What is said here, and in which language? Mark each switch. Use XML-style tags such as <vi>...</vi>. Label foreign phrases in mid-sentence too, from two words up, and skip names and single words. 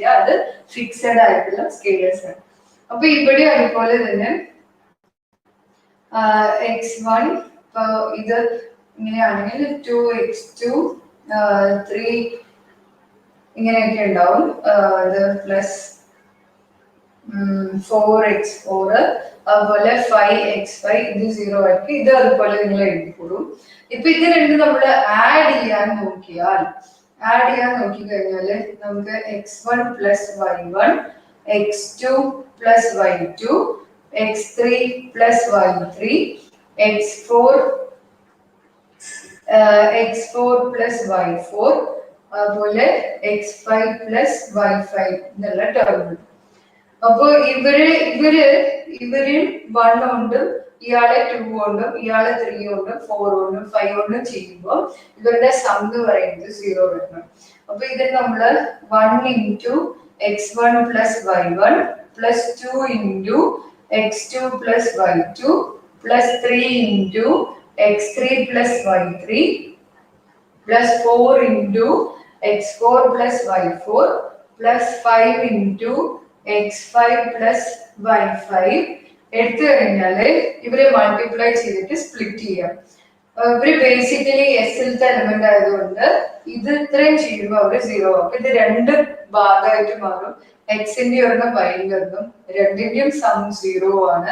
<ml>അത് ഫിക്സഡ് ആയിട്ടുള്ള സ്കെയിലേഴ്സ് ആണ്. അപ്പൊ ഇവിടെ അതുപോലെ തന്നെ x1 ഇത് ഇങ്ങനെയാണെങ്കിൽ 2x2 3 ഇങ്ങനെയൊക്കെ ഉണ്ടാവും. ഇത് പ്ലസ് 4x4 അതുപോലെ 5x5 ഇത് 0 ആയിരിക്കും. ഇത് അതുപോലെ നിങ്ങൾ എഴുതിക്കൊള്ളും. ഇപ്പൊ ഇത് രണ്ടും നമ്മൾ ആഡ് ചെയ്യാൻ നോക്കിക്കഴിഞ്ഞാല് നമുക്ക്</ml> <en>x1 plus y1, x2 plus y2, x3 plus y3, x4 plus y4</en> <ml>അതുപോലെ</ml> <en>x5 plus y5</en> <ml>എന്നുള്ള ടേം. അപ്പൊ ഇവര് 1 കൊണ്ടും ഇയാളെ 2 കൊണ്ടും ഇയാളെ 3 കൊണ്ടും 4 കൊണ്ടും 5 കൊണ്ടും ചെയ്യുമ്പോൾ ഇവരുടെ സം എന്ന് പറയുന്നത് 0 വരണം. അപ്പൊ ഇതിന് നമ്മള്</ml> <en>1 into x1 plus y1 plus 2 into x2 plus y2 plus 3 into x3 plus y3 plus 4 into x4 plus y4 plus 5 into x5 plus y5</en> <ml>എടുത്തു കഴിഞ്ഞാല് ഇവരെ മൾട്ടിപ്ലൈ ചെയ്തിട്ട് സ്പ്ലിറ്റ് ചെയ്യാം. ഇവര് ബേസിക്കലി എസിലത്തെ എലിമെന്റ് ആയതുകൊണ്ട് ഇത് ഇത്രയും ചെയ്യുമ്പോൾ അവര് 0 ആവും. ഇത് രണ്ട് ഭാഗമായിട്ട് മാറും. എക്സിന്റെ ഒരെണ്ണം വൈൻ്റെ ഒരെണ്ണം രണ്ടിന്റെയും സം 0 ആണ്.</ml>